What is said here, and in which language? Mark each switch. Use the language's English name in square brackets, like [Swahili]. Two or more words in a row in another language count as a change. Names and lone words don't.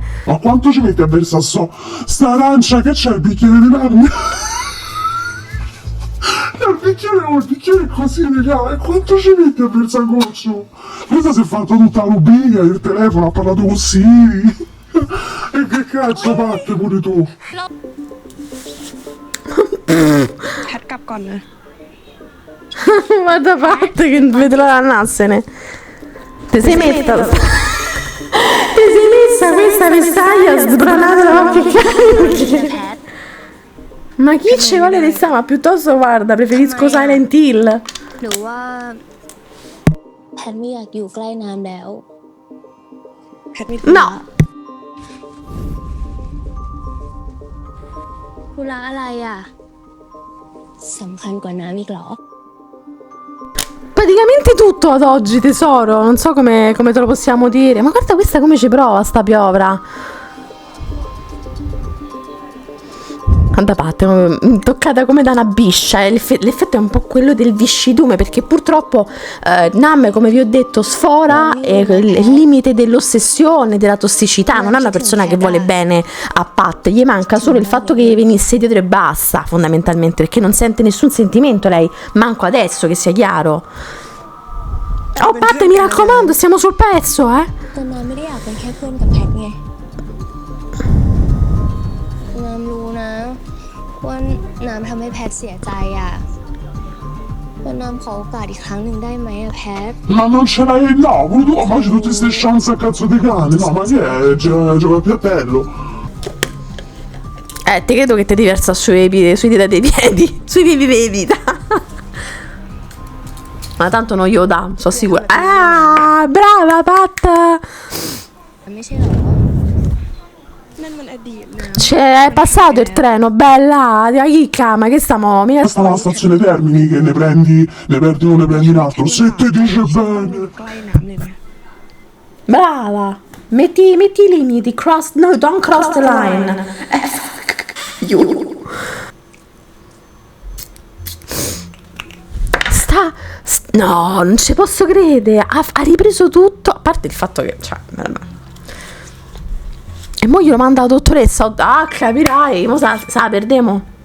[Italian] Ma quanto ci metti a versare sta arancia che c'è il bicchiere di merda? Il bicchiere è così, raga, e quanto ci metti a versare goccio? Questa si è fatta tutta la rubrica, il telefono, ha parlato con Siri. E che cazzo parte pure tu? [Thai] แพทกลับก่อนนะ [Italian] Guarda Pat che non vedrò andarsene. Ti sei messa questa vestaglia sbranata da qualche [Thai] แพท [Italian] Ma chi ci vuole restare? Ma piuttosto guarda, preferisco Silent Hill. [Thai] หรือว่าแพทไม่อยากอยู่ใกล้น้ำแล้ว แพทมี [Italian] No. [Thai] ธุระอะไรอ่ะสำคัญกว่าน้ำอีกเหรอ [Italian] Praticamente tutto ad oggi, tesoro. Non so come te lo possiamo dire. Ma guarda questa come ci prova, sta piovra. Guarda Pat, toccata come da una biscia. L'effetto è un po' quello del viscidume, perché purtroppo Nam, come vi ho detto, sfora il limite dell'ossessione, della tossicità. Non è una persona che vuole bene a Pat, gli manca solo il fatto che venisse dietro e basta, fondamentalmente, perché non sente nessun sentimento lei, manco adesso, che sia chiaro. Oh Pat, mi raccomando, stiamo sul pezzo, eh. [Thai] แต่น้ำไม่ได้อยากเป็นแค่เพื่อนกับแพทไงน้ำรู้นะว่าน้ำทำให้แพทเสียใจอ่ะแต่น้ำขอโอกาสอีกครั้งหนึ่งได้ไหมอะแพท [Italian] Ma non ce l'hai là, pure tu, ma c'è tutte queste chance a cazzo di cane, no, ma che è? Gioca a piattello. Ti credo che ti diversa sui dita dei piedi, sui piedi dei dita. Ma tanto non glielo dà, sono sicura. Ah, brava Pat! [Thai] ไม่ใช่เหรอ นั่นมันอดีตนะ [Italian] C'è passato il treno, bella, di chicca, ma che stiamo... Mica... Sta alla stazione Termini che ne perdi uno, ne prendi un altro. Se ti dice bene. [Thai] ใกล้น้ำเลยนะ [Italian] Brava! Metti i limiti, no, [English] don't cross the line. [Italian] No, non ci posso credere, ha ripreso tutto, a parte il fatto che, cioè, e mo glielo manda la dottoressa, capirai, mo sa perdemo.